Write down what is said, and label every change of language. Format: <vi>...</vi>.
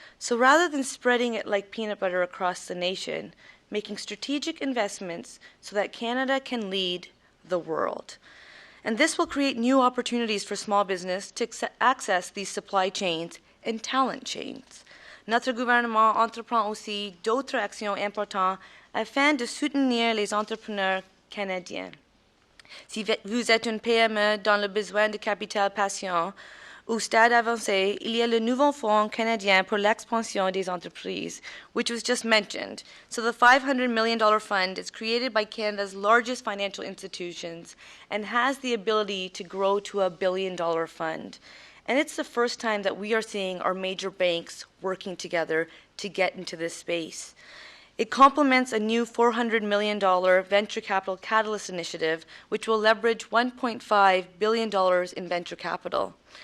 <en>So rather than spreading it like peanut butter across the nation, making strategic investments so that Canada can lead the world. And this will create new opportunities for small business to access these supply chains and talent chains.</en> <fr>Notre gouvernement entreprend aussi d'autres actions importantes afin de soutenir les entrepreneurs canadiens. Si vous êtes une PME dans le besoin de capital patient ou stade avancé, il y a le nouveau Fonds canadien pour l'expansion des entreprises,</fr> <en>which was just mentioned. So the $500 million fund is created by Canada's largest financial institutions and has the ability to grow to a $1 billion fund. And it's the first time that we are seeing our major banks working together to get into this space. It complements a new $400 million venture capital catalyst initiative, which will leverage $1.5 billion in venture capital.</en>